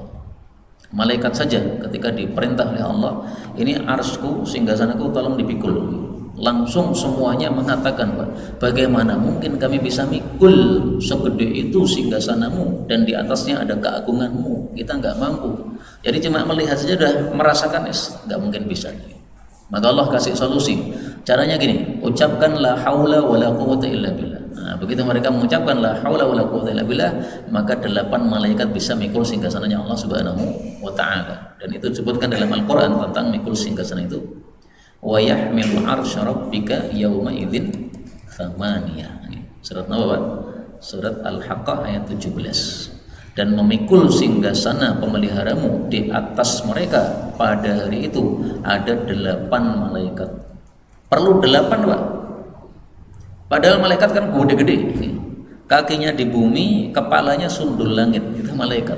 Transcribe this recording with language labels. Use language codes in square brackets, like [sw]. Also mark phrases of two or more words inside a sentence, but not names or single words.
[id] Malaikat saja ketika diperintah oleh Allah, ini arsku, singgasanaku tolong dipikul, langsung semuanya mengatakan, Pak, bagaimana mungkin kami bisa mikul segede itu singgasanamu dan di atasnya ada keagunganmu, kita nggak mampu. Jadi cuma melihat saja sudah merasakan, nggak mungkin bisa. Maka Allah kasih solusi. Caranya gini, ucapkan [ar] لا حول ولا قوة إلا بالله. [id] Nah, begitu mereka mengucapkan [ar] لا حول ولا قوة إلا بالله, [id] maka 8 malaikat bisa mikul singgasananya Allah [ar] سبحانه وتعالى. [id] Dan itu disebutkan dalam Al-Qur'an tentang mikul singgasana itu. [ar] ويحمل عرش ربك يومئذ ثمانية. [id] Surat apa, Pak? Surat Al-Haqqah ayat 17. Dan memikul singgasana pemeliharamu di atas mereka pada hari itu ada 8 malaikat. Perlu 8, Pak. Padahal malaikat kan gede-gede, kakinya di bumi, kepalanya sundul langit, itu malaikat.